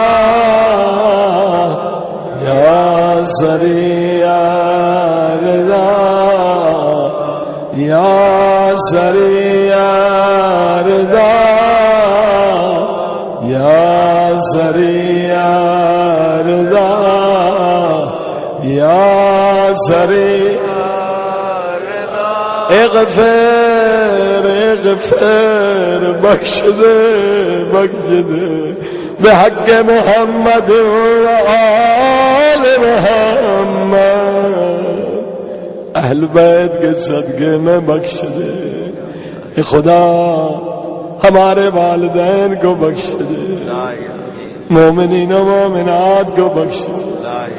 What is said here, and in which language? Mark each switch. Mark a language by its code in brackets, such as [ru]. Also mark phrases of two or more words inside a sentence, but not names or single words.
[ar] یا سریع رضا، یا سریع رضا، یا سریع رضا، یا سریع رضا، اغفر اغفر، [ur] بخش دے بخش دے بحق محمد و آل محمد، اہل بیت کے صدقے میں بخش دے۔ اے خدا ہمارے والدین کو بخش دے، مومنین و مومنات کو بخش دے۔